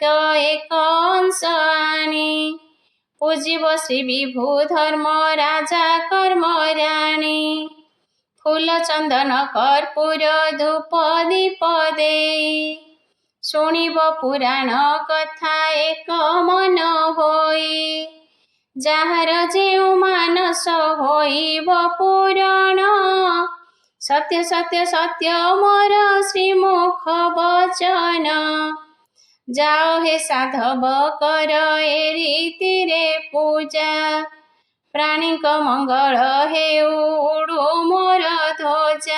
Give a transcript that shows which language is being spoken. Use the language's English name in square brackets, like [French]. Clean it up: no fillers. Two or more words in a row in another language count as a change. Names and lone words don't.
[Odia] ଅଂଶ ଆଣି ପୂଜିବ ଶ୍ରୀ ବିଭୁ ଧର୍ମ ରାଜା କର୍ମ ରାଣୀ ଫୁଲ ଚନ୍ଦନ କର୍ପୂର ଧୂପ ଦୀପ ଦେଇ ଶୁଣିବ ପୁରାଣ କଥା ଏକ ମନ ହୋଇ ଯାହାର ଯେଉଁ ମାନସ ହୋଇବ ପୂରଣ ସତ୍ୟ ସତ୍ୟ ସତ୍ୟ ମୋର ଶ୍ରୀମୁଖ ବଚନ ଯାଅ ହେ ସାଧବ କର ଏ ରୀତିରେ ପୂଜା ପ୍ରାଣୀଙ୍କ ମଙ୍ଗଳ ହେଉ ଉଡ଼ୁ ମୋର ଧ୍ୱଜା।